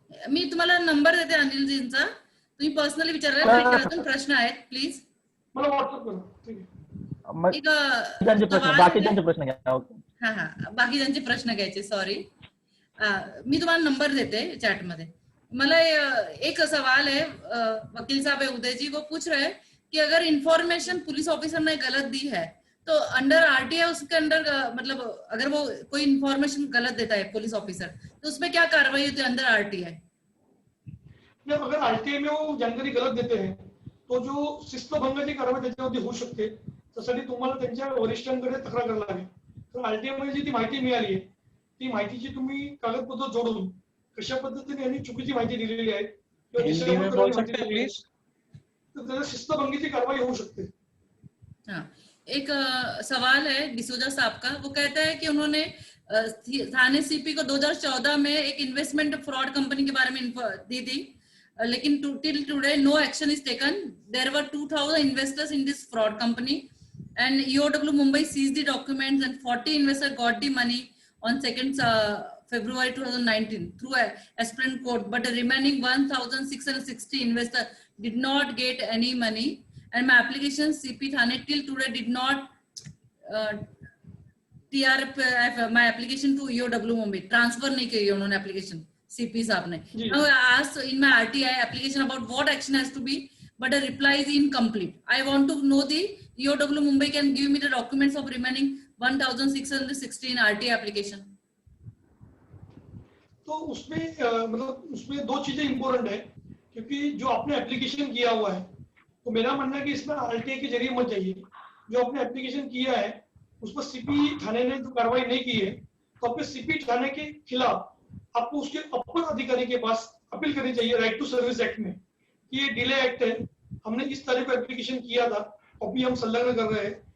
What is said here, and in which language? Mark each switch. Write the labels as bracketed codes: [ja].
[mr] मी तुम्हाला नंबर देते अनिलजींचा, तुम्ही पर्सनली विचारायला अजून प्रश्न आहेत प्लीज मला व्हॉट्सअप करा. ठीक आहे, बाकीच्यांचे प्रश्न घ्या. हा बाकीच्यांचे प्रश्न घ्यायचे, सॉरी. मी तुम्हाला नंबर देते चैट मध्ये. [hi] मला एक सवाल है, वकील साहब है उदय जी, वो पूछ रहे हैं कि अगर इंफॉर्मेशन पुलिस ऑफिसर ने गलत दी है तो अंडर आरटीआई उसके अंदर मतलब अगर वो कोई इंफॉर्मेशन गलत देता है पुलिस ऑफिसर तो उसमें क्या कार्रवाई होती है अंडर आरटीआई? [mr] अगर आरटीआई में वो जानकारी गलत देते हैं तो जो शिस्तभंगाची कारवाई त्याच्यावरती होऊ शकते, त्यासाठी तुम्हाला त्यांच्या वरिष्ठांकडे तक्रार करावी लागेल. तर आरटीआई मध्ये जी ती माहिती मिळाली आहे ती माहितीची तुम्ही कागदपत्र जोडून कशा पद्धतीने यांनी चुकीची माहिती दिलेली आहे तर शिस्तभंगीची कारवाई होऊ शकते. [hi] हाँ, एक सवाल है डिसूजा साहब का, वो कहता है कि उन्होंने थाने सीपी को 2014 में एक इन्वेस्टमेंट फ्रॉड कंपनी के बारे में दी थी, लेकिन [en] Till today no action is taken. There were 2000 investors in this fraud company and EOW Mumbai seized the documents and 40 investors got the money on 2nd February 2019 through Esplanade Court, but the remaining 1,660 investors did not get any money. And my application CP Thane till today did not my application to EOW Mumbai transfer [hi] नहीं की उन्होंने application CP साहब ने. [en] Now I asked in my RTI application about what action has to be, but the reply is incomplete. I want to know the EOW Mumbai can give me the documents of remaining 1,616 RTI application. [hi] तो उसमें मतलब उसमें दो चीजें important है, क्योंकि जो आपने एप्लीकेशन किया हुआ है तो मेरा मानना है कि इसमें आरटीआई के जरिए मत जाइए. जो आपने एप्लीकेशन किया है उस पर सीपी थाने ने जो कार्रवाई नहीं की है तो आपके सीपी थाने के खिलाफ आपको उसके अपर अधिकारी के पास अपील करनी चाहिए राइट टू सर्विस एक्ट में कि ये डिले एक्ट है, हमने इस तारीख को एप्लीकेशन किया था, कॉपी हम संलग्न कर रहे हैं,